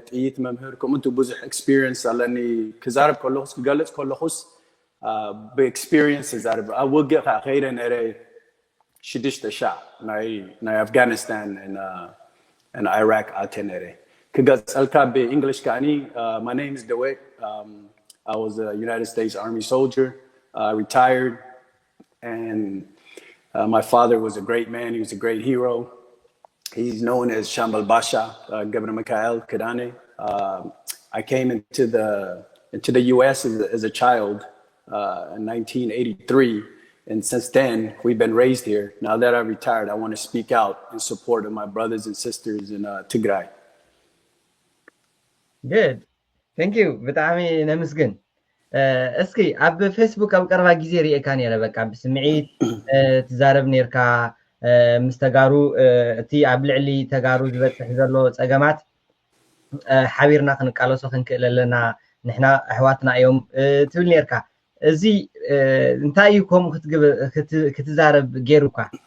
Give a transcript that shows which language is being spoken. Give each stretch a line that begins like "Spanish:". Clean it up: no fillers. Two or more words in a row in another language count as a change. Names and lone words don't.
Tigrinya: ጥይት መምህር ከምኡቱ ብዙሕ ኤክስፒሪየንስ ኣለኒ ክዛረብ ከለኹስ ክገልፅ ከለኹስ በኤክስፒሪየንስ ዝዛረብ ኣብ ውግእ ከዓ ከይደ ነይረ 6,000 ናይ ኣፍጋኒስታን and Iraq ኣትየ ነይረ ክገልፀልካ በእንግሊሽ ከዓኒ
English: my name is Dawit I was a United States Army soldier retired and my father was a great man he was a great hero he's known as Shambal Basha Governor Mikhail Kadane I came into the US as a child in 1983 and since then we've been raised here now that I retired I want to speak out in support of my brothers and sisters in Tigray good thank you
Tigrinya: ብጣዕሚ ነመስግን እስኪ ኣብ ፌስቡክ ኣብ ቀረባ ግዜ ሪኤካ ነይረ በቃ ብስምዒት ትዛረብ ነርካ ምስ ተጋሩ እቲ ኣብ ልዕሊ ተጋሩ ዝበፅሕ ዘሎ ፀገማት ሓቢርና ክንቃለሶ ክንክእል ኣለና ንሕና ኣሕዋትና እዮም ትብል ነርካ እዚ እንታይ እዩ ከምኡ ክትዛረብ ገይሩካ